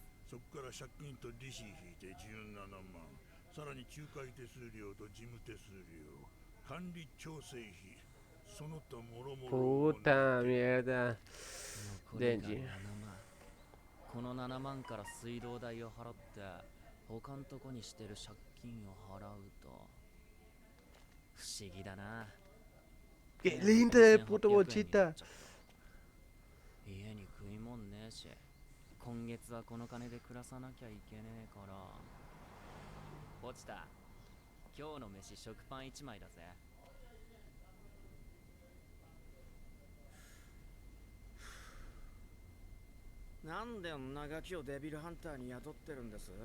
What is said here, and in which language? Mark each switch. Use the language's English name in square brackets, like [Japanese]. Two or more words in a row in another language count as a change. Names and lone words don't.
[Japanese] そこから借金と利子引いて17万。さらに仲介手数料と事務手数料、管理調整費、その他もろもろ。 [Spanish] Puta mierda. [Japanese] デンジ。この7万から水道代を払って他んとこにしてる借金を払うと不思議だな。 [Spanish] Qué linda de puto bochita. [Japanese] 家に食いもんねえし、今月はこの金で暮らさなきゃいけねえから。落ちた。今日の飯食パン1枚だぜ。なんで女ガキをデビルハンターに雇ってるんです？